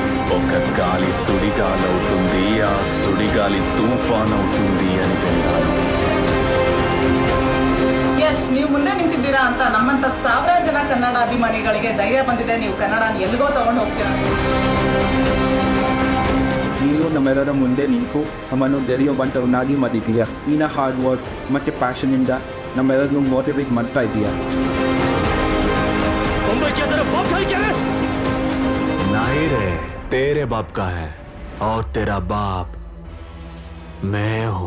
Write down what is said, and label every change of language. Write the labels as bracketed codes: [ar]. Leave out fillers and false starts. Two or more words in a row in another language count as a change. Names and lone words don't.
[te] ఒక గాలి సుడిగాలవుతుంది, ఆ సుడిగాలి తుఫాన్ అవుతుంది అని విన్నాను. [kn] ಯಶ್ ನೀವು ಮುಂದೆ ನಿಂತಿದ್ದೀರಾ ಅಂತ ನಮ್ಮಂತ ಸಾವಿರಾರು ಜನ ಕನ್ನಡ ಅಭಿಮಾನಿಗಳಿಗೆ ಧೈರ್ಯ ಬಂದಿದೆ. ನೀವು ಕನ್ನಡನ ಎಲ್ಲಿಗೋ ತಗೊಂಡು ಹೋಗ್ತೀರಾ. ನೀನು ನಮ್ಮೆಲ್ಲರ ಮುಂದೆ ನಿಂತು ನಮ್ಮನ್ನು ಧೈರ್ಯವಂತರನ್ನಾಗಿ ಮಾಡಿದ್ದೀಯಾ. ನಿನ್ನ [en] hard work [kn] ಮತ್ತು ಪ್ಯಾಷನಿಂದ ನಮ್ಮೆಲ್ಲರನ್ನು ಮೋಟಿವೇಟ್ ಮಾಡ್ತಾ ಇದೀಯಾ. [hi] नहीं रे, तेरे बाप का है और तेरा बाप मैं हूँ.